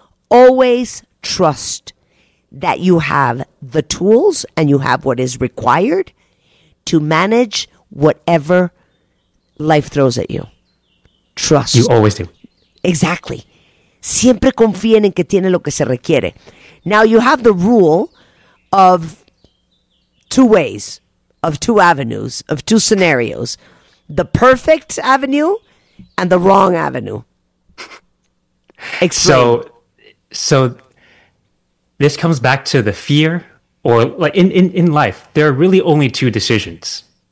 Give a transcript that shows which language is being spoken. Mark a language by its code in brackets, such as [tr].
[en] Always trust that you have the tools and you have what is required to manage whatever life throws at you. Trust. You always do. Exactly. [es] Siempre confíen en que tiene lo que se requiere. [en] Now you have the rule of two ways, of two avenues, of two scenarios. The perfect avenue and the wrong avenue. Explain. So this comes back to the fear or like in life, there are really only two decisions.